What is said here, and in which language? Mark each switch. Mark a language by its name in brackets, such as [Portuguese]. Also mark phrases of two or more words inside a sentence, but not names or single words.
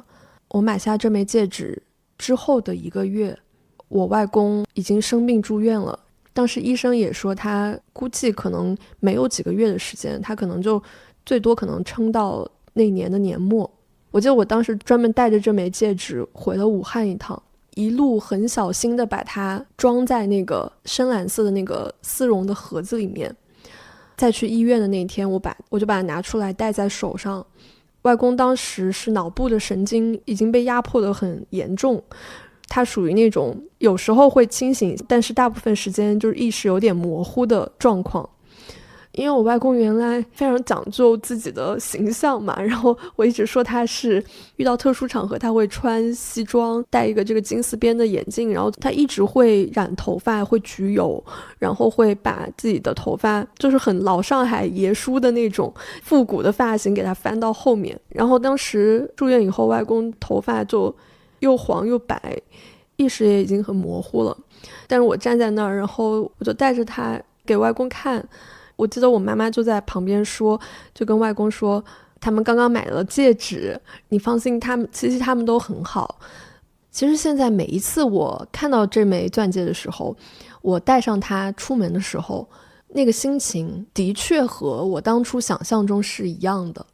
[Chinese] 我買下這枚戒指之後的1個月，我外公已經生病住院了。當時醫生也說他估計可能沒有幾個月的時間，他可能就最多可能撐到那年的年末。我記得我當時專門帶着這枚戒指回了武漢一趟，一路很小心的把它裝在那個深藍色的那個絲絨的盒子裡面。再去醫院的那天，我就把它拿出来戴在手上。外公当时是腦部的神經已經被壓迫得很嚴重，他屬於那種有時候會清醒，但是大部分時間就是意識有點模糊的狀況。因為我外公原來非常講究自己的形象嘛，然後我一直說他是遇到特殊场合他會穿西裝，戴一個這個金絲邊的眼鏡，然後他一直會染頭髮，會焗油，然後會把自己的頭髮就是很老上海爺叔的那種復古的髮型給他翻到後面。然後當時住院以後，外公頭髮就又黃又白，意識也已經很模糊了。但是我站在那儿，然後我就带着他給外公看。我记得我媽媽就在旁邊說，就跟外公說他們剛剛買了戒指，你放心，其實他們都很好。其實現在每一次我看到這枚鑽戒的時候，我戴上它出門的時候，那個心情的確和我當初想象中是一樣的。